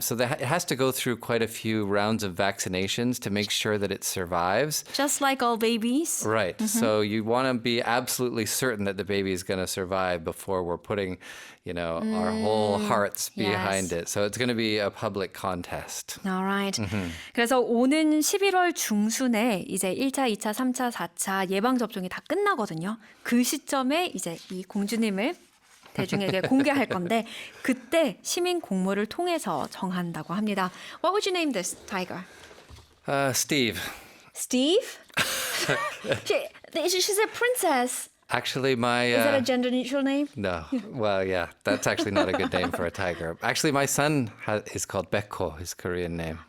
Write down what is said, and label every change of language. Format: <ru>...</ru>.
<en>So it has to go through quite a few rounds of vaccinations to make sure that it survives. Just like all babies. Right. So you want to be absolutely certain that the baby is going to survive before we're putting, our whole hearts behind it. So it's going to be a public contest. All right.</en> <ko>그래서 오는 11월 중순에 이제 1차, 2차, 3차, 4차 예방접종이 다 끝나거든요. 그 시점에 이제 이 공주님을 대중에게 공개할 건데 그때 시민 공모를 통해서 정한다고 합니다.</ko> <en>What would you name this tiger? Steve. Steve? She's a princess. Actually, my... Is that a gender-neutral name? No. Well, yeah, that's actually not a good name for a tiger. Actually, my son is called Bekko, his Korean name.</en>